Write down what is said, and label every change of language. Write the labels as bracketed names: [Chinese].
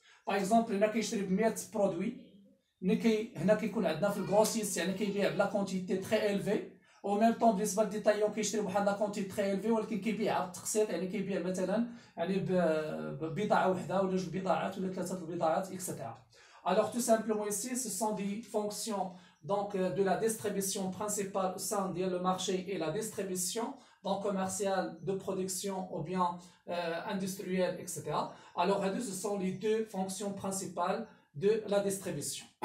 [French] Par exemple, il a 100 produits. [Arabic] هنا كيكون عندنا في الغروسيست كيبيع بلا كونتيتي تري الفي، او ميم طون بالنسبه للديتايون كيشري بواحد لا كونتيتي تري الفي، ولكن كيبيعها بالتقسيط، كيبيع مثلا ببضاعه وحده ولا جوج بضاعات ولا ثلاثه البضاعات اكسترا. [French] Alors tout simplement ici, ce sont des fonctions de la distribution principale au sein du marché et la distribution commerciale de production ou bien industrielle, etc. Alors ce sont les deux fonctions principales de la distribution.